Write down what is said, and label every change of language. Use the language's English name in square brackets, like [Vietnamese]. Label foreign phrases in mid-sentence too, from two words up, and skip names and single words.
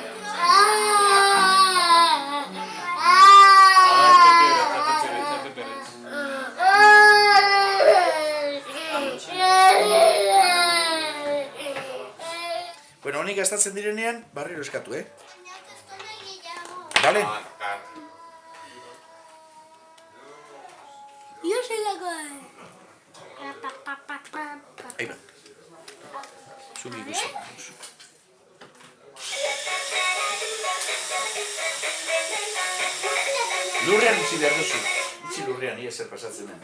[Basque] Bueno, honik gastatzen direnean, barriro eskatu, [Spanish] Vale? Yo soy la que... Ahí va. [Basque] Zuri ikusi. Lurrean utzi behar duzu. Utzi lurrean, ia zer pasatzen den.